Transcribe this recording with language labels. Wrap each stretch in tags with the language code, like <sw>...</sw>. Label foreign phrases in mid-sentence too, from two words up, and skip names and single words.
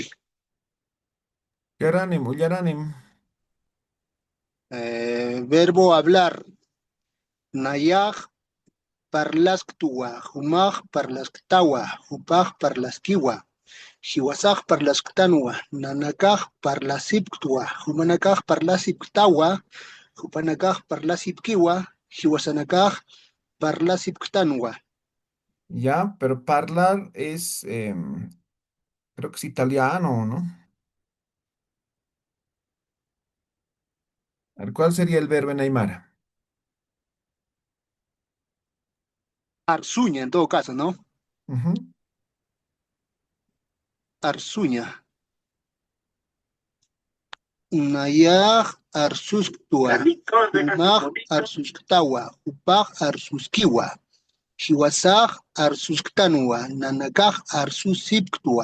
<ay>Yaranim, Ullaranim.</ay> <es>Verbo hablar.</es> <ay>Nayaj parlasktua. Humaj parlasktawa. Hupaj parlaskiwa. Shiwasaj parlasktanwa. Nanakaj parlasiptua. Humanakaj parlasiptawa. Hupanakaj parlasipkiwa. Shiwasanakaj parlasipktanwa.</ay> <es>Ya, pero parlar es, creo que es italiano, ¿no? A ver, ¿cuál sería el verbo en Aymara? Arsuña en todo caso, ¿no? Ujú.</es> <ay>Arsuña. Nayaj arsusktua. Humaj arsusktawa. Hupaj arsuskiwa. Shiwasaj arsusktanwa. Nanakaj arsusipktua.</ay>